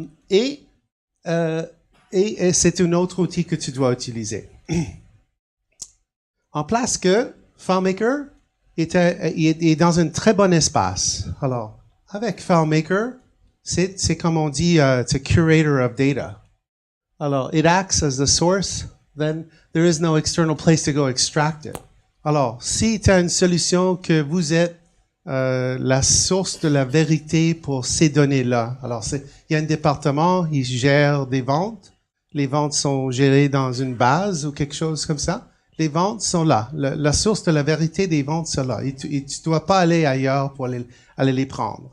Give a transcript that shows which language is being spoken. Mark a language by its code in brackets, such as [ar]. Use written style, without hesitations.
[fr] Et c'est un autre outil que tu dois utiliser. En place que FileMaker est dans un très bon espace. Alors, avec FileMaker, c'est comme on dit, [en] it's a curator of data. Alors, it acts as the source, then there is no external place to go extract it. [fr] Alors, si tu as une solution que vous êtes la source de la vérité pour ces données-là. Alors, il y a un département, il gère des ventes. Les ventes sont gérées dans une base ou quelque chose comme ça. Les ventes sont là. La source de la vérité des ventes, c'est là. Et tu dois pas aller ailleurs pour aller les prendre.